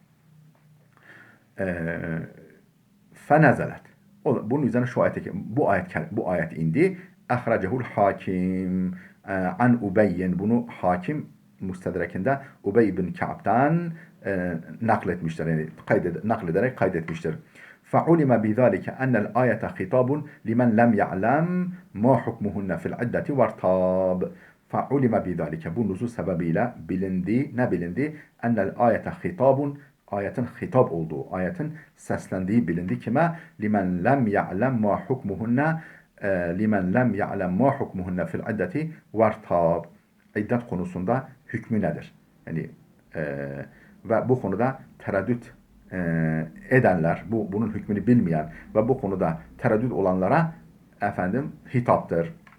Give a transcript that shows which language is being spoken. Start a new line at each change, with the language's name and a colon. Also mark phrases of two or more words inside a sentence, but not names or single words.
Arabic: Fenezelet.
Turkish: Bunun üzerine bu ayet indi.
Arabic: أخرجه الحاكم عن أبي.
Turkish: Bunu hakim müstedrekinde Ubey bin Ka'b'dan nakletmiştir. Yani naklederek kaydetmiştir.
Arabic: فعلم بذلك أن الآية خطاب لمن لم يعلم ما حكمهن في العدة وارتاب. فَعُلِمَ بِذَٰلِكَ
Turkish: Bu nuzul sebebiyle bilindi, ne bilindi?
Arabic: أن الآية خطاب
Turkish: ayetin hitap olduğu, ayetin seslendiği bilindi. Kime?
Arabic: لمن لم يعلم ما حكمهن لمن لم يعلم ما حكمهن في العدة وارتاب.
Turkish: İddet konusunda hükmü nedir? Yani ve bu konuda tereddüt edenler, bunun hükmünü bilmeyen ve bu konuda tereddüt olanlara efendim hitaptır.